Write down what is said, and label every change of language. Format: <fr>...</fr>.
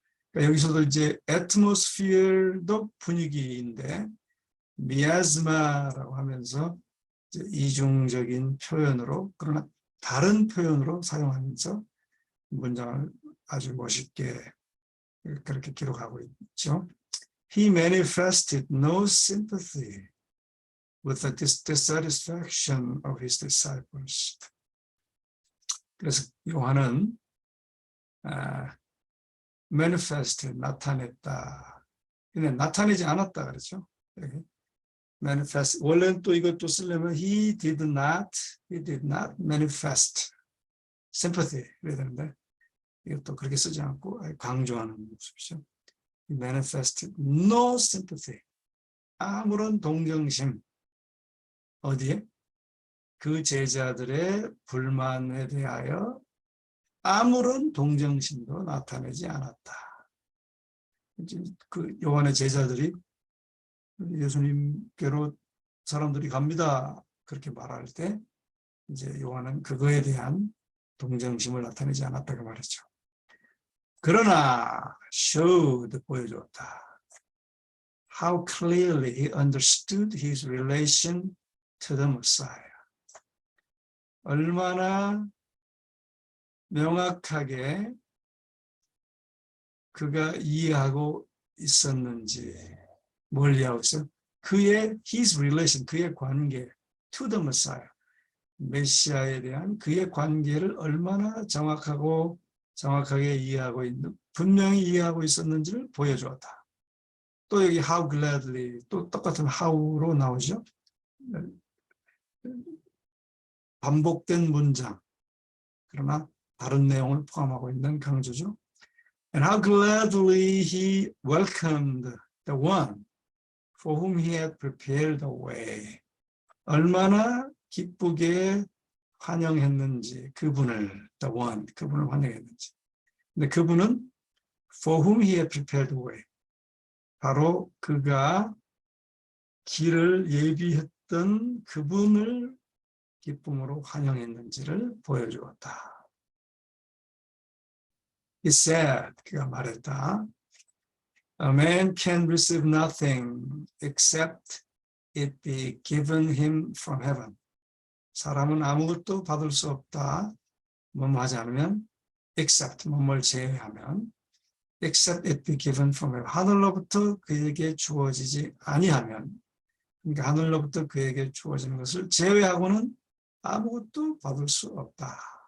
<ko>그러니까 여기서도 이제 atmosphere도 분위기인데 미asma라고 하면서 이제 이중적인 표현으로 그러나 다른 표현으로 사용하면서 문장을 아주 멋있게 그렇게 기록하고 있죠.</ko> <en>He manifested no sympathy with the dissatisfaction of his disciples.</en> <ko>그래서 요한은 manifest, 나타냈다. 근데 나타내지 않았다 그렇죠.</ko> <en>manifest.</en> <ko>원래는 또 이것도 쓰려면</ko> <en>he did not manifest sympathy</en> <ko>그래야 되는데 이것도 그렇게 쓰지 않고 강조하는 모습이죠.</ko> <en>He manifested no sympathy.</en> <ko>아무런 동정심. 어디에? 그 제자들의 불만에 대하여 아무런 동정심도 나타내지 않았다. 그 요한의 제자들이 예수님께로 사람들이 갑니다. 그렇게 말할 때 이제 요한은 그거에 대한 동정심을 나타내지 않았다고 말했죠. 그러나 showed, 보여줬다.</ko> <en>How clearly he understood his relation to the Messiah.</en> <ko>얼마나 명확하게 그가 이해하고 있었는지. 뭘 이해하고 있어요? 그의</ko> <en>his relation,</en> <ko>그의 관계</ko> <en>to the Messiah.</en> <ko>메시아에 대한 그의 관계를 얼마나 정확하게 이해하고 있는, 분명히 이해하고 있었는지를 보여주었다. 또 여기</ko> <en>how gladly,</en> <ko>또 똑같은 how로 나오죠. 반복된 문장, 그러나 다른 내용을 포함하고 있는 강조죠.</ko> <en>And how gladly he welcomed the one for whom he had prepared the way.</en> <ko>얼마나 기쁘게 환영했는지, 그분을,</ko> <en>the one,</en> <ko>그분을 환영했는지. 근데 그분은</ko> <en>for whom he had prepared the way.</en> <ko>바로 그가 길을 예비했던 그분을 기쁨으로 환영했는지를 보여주었다.</ko> <en>He said,</en> <ko>그가 말했다.</ko> <en>A man can receive nothing except it be given him from heaven.</en> <ko>사람은 아무것도 받을 수 없다. 뭐뭐 하지 않으면</ko> <en>except,</en> <ko>뭐뭘 제외하면</ko> <en>except it be given from heaven.</en> <ko>하늘로부터 그에게 주어지지 아니하면, 그러니까 하늘로부터 그에게 주어지는 것을 제외하고는 아무것도 받을 수 없다.</ko>